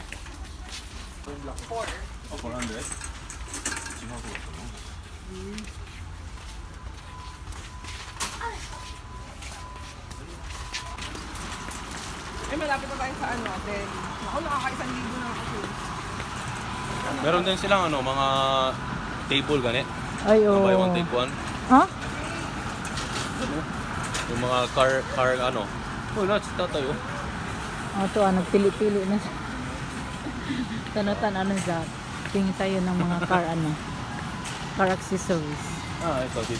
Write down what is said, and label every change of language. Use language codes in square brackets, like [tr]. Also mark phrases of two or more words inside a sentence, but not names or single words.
[ja] 4. Oh, 400? 違うとこかな? [tl] Eh, malapit na tayo sa ano, Delhi. Ako, nakaka-1,000 na ako. Meron din silang ano, mga table gani. Ay, oo. [en] Buy one take one. [tl] Ha? Yung mga car ano. Oh, nuts tatay oh. O, ito nagpili-pili na siya. Tanatan, ano dyan? Tingin tayo ng mga car, [en] car accessories. [tl] Ah, ito dito.